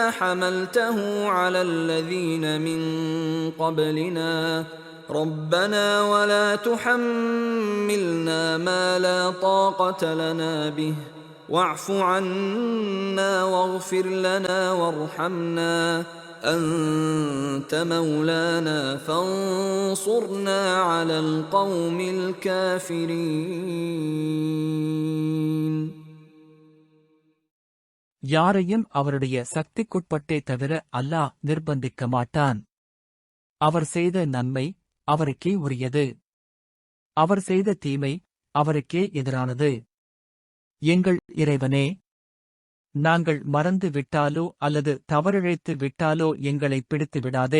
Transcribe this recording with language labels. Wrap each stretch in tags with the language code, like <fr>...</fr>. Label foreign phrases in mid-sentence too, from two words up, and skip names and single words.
<ar>حملته على الذين من قبلنا ربنا ولا تحملنا ما لا طاقة لنا به واعف عنا واغفر لنا وارحمنا أنت مولانا فانصرنا على القوم الكافرين.</ar> <ta>யாரையும் அவருடைய சக்திக்குட்பட்டே தவிர அல்லாஹ் நிர்பந்திக்க மாட்டான். அவர் செய்த நன்மை அவருக்கே உரியது. அவர் செய்த தீமை அவருக்கே எதிரானது. எங்கள் இறைவனே, நாங்கள் மறந்து விட்டாலோ அல்லது தவறிழைத்து விட்டாலோ எங்களை பிடித்து விடாதே.</ta>